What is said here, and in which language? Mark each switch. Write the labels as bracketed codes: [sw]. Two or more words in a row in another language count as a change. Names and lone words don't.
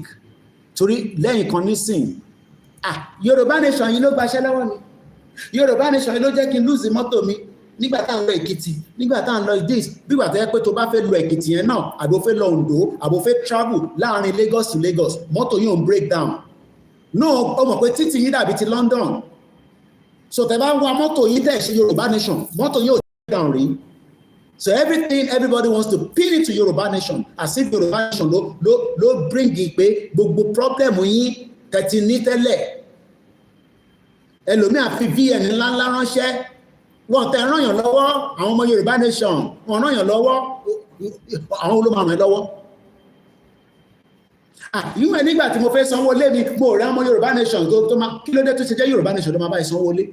[yo] Torí lẹ́yìn kan nísìn, Yorùbá nation yìí ló gbaṣẹ́ lọ́wọ́ mi. Yorùbá nation yìí ló jẹ́ kí n lose mọ́tò mi nígbà tá à ń lọ Èkìtì, nígbà tá à ń lọ this, bígbà tó yẹ pé tó bá fẹ́ lọ Èkìtì yẹn náà, àbò fẹ́ lọ Oǹdó, àbò fẹ́ travel láàrin Lagos to Lagos, mọ́tò yóò ń [en] break down. No, [yo] ó mọ̀ pé títì yìí dàbí ti London. So tẹ́ bá ń wa mọ́tò yìí tẹ̀ ṣe Yorùbá nation, mọ́tò yóò [en] break down [yo] rí. [en] So everybody wants to pin it to Yoruba nation as if Yoruba nation ló bring it [yo] pé gbogbo problem yín tẹ̀tí ní tẹ́lẹ̀. Ẹlòmíà fi VN ńláńlá ránṣẹ́, wọ́n tẹ̀ ràn yàn lọ́wọ́, àwọn ọmọ Yoruba nation, wọ́n ràn yàn lọ́wọ́, àwọn ló máa ràn lọ́wọ́. Ìwọ̀n nígbà tí mo fẹ́ sanwó lé mi, mo rẹ̀ ọmọ Yoruba nation tó máa, kí ló dé tó ṣe jẹ́ Yoruba nation ló máa bá ìsanwó lé?